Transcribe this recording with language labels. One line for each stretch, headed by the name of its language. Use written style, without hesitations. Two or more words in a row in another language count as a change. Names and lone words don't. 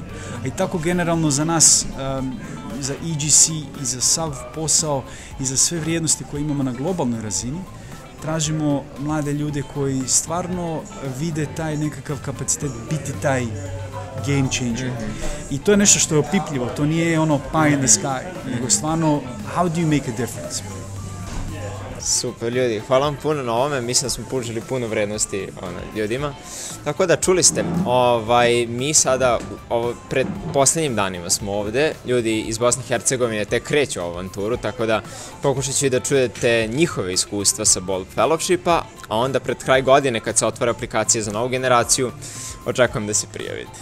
Croatian: A i tako generalno za nas, za EGC i za sav posao i za sve vrijednosti koje imamo na globalnoj razini, tražimo mlade ljude koji stvarno vide taj nekakav kapacitet biti taj
English: game changer.
Croatian: I to je nešto što je opipljivo, to nije ono
English: pie in the sky,
Croatian: nego stvarno
English: how do you make a difference?
Croatian: Super ljudi, hvala vam puno na ovome, mislim da smo pružili puno vrednosti ljudima. Tako da čuli ste, mi sada pred posljednjim danima smo ovde, ljudi iz Bosne i Hercegovine tek kreću ovu avanturu, tako da pokušat ću i da čujete njihove iskustva sa Bold Fellowshipa, a onda pred kraj godine kad se otvara aplikacija za novu generaciju, očekujem da se prijavite.